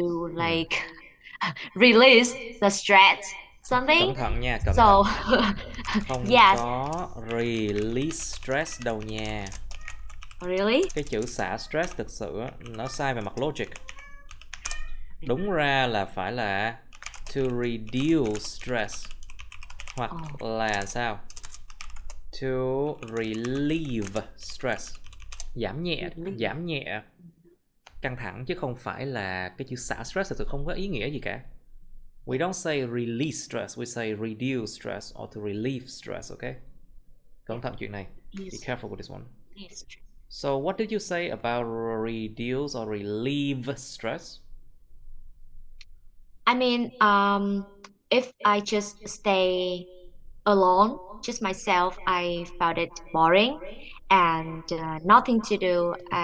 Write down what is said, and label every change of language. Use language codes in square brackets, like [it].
[en] to like release the stress something. [vi] Cẩn thận nha, cẩn thận. [en] So [vi] Không [en] yes, [vi] có release stress đâu nha. [en] really? [vi] Cái chữ xả stress thực sự nó sai về mặt logic. Đúng ra là phải là [en] to reduce stress [vi] hoặc là sao? [en] To relieve stress. [vi] Giảm nhẹ căng thẳng chứ không phải là cái chữ xả stress thực sự không có ý nghĩa gì cả. [en] We don't say release stress, we say reduce stress or to relieve stress, okay? [vi] Cẩn thận chuyện này. [en] Be careful with this one. Yes. So what did you say about reduce or relieve stress? I mean, if I just stay alone, just myself, I found it boring and nothing to do.